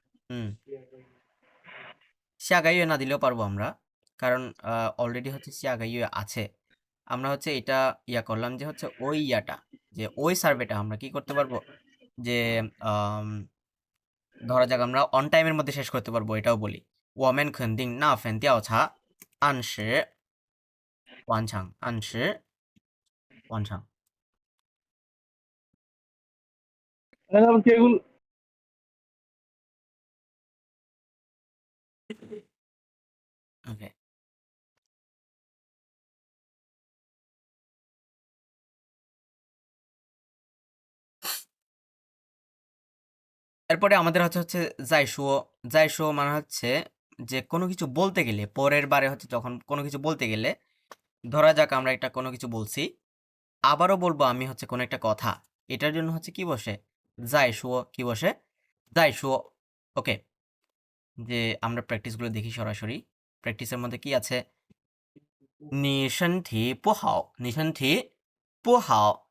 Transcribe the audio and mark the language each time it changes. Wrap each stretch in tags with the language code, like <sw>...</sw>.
<bn>হুম,</bn> <zh>下个月</zh> <bn>না দিলেও পারবো আমরা, কারণ অলরেডি হচ্ছে 下个月 আছে। আমরা হচ্ছে এটা ইয়া করলাম যে হচ্ছে ওই ইয়াটা, যে ওই সার্ভেটা আমরা কি করতে পারবো, যে আম, ধরা যাক আমরা অন টাইমের মধ্যে শেষ করতে পারবো, এটাও বলি।</bn> <zh>我们肯定那份调查按时完成，按时完成。</zh> <bn>ওকে, এরপরে আমাদের হচ্ছে জাইশুও। জাইশুও মানে হচ্ছে যে কোনো কিছু বলতে গেলে, পরের বারে হচ্ছে যখন কোনো কিছু বলতে গেলে, ধরা যাক আমরা একটা কোনো কিছু বলছি, আবারও বলবো আমি হচ্ছে কোনো একটা কথা, এটার জন্য হচ্ছে কি বসে? জাইশুও। কি বসে? জাইশুও। ওকে, যে আমরা প্র্যাকটিসগুলো দেখি সরাসরি। প্র্যাকটিসের মধ্যে কি আছে?</bn> <zh>你身体不好，你身体不好।</zh>